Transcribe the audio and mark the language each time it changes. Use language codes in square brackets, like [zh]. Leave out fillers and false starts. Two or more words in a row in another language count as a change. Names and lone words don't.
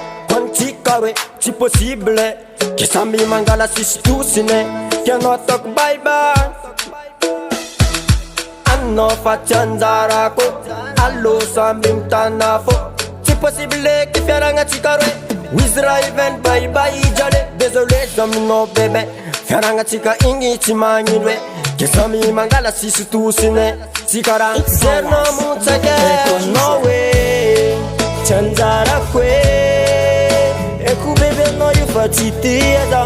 [mg] Quantika hoe tsy possible ke samby mangala sisy tosine. Ke anao ataoko [en] bye bye. [mg] Anao fa tsy anjarako. Allo samby mitana fô. Tsy possible ke fiaragnatsika roe. Wizy raha even [en] bye bye [mg] jale. Désolé aminao bebe. Fiaragnatsika igny tsy magnino hoe ke samby mangala sisy tosine. Tsy karaha zerinao motsake. Eko anao hoe tsy anjarako hoe eko bebe anao io fa tsy tia za.